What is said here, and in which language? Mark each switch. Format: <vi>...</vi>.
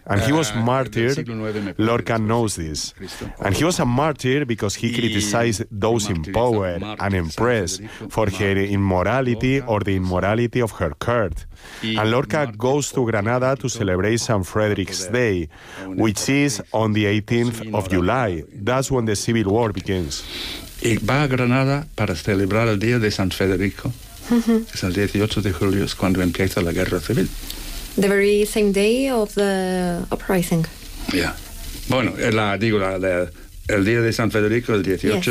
<en>And he was martyred, Lorca knows this. And he was a martyr because he criticized those in power and empress for her immorality or the immorality of her court. And Lorca goes to Granada to celebrate Saint Frederick's Day, which is on the 18th of July. That's when the civil war begins.</en> <es>Y va a Granada para celebrar el día de San Federico. Es el 18 de julio, es cuando empieza la guerra civil.</es> <en>The very same day of the uprising. Yeah.</en> <es>Bueno, el día de San Federico, el 18.</es>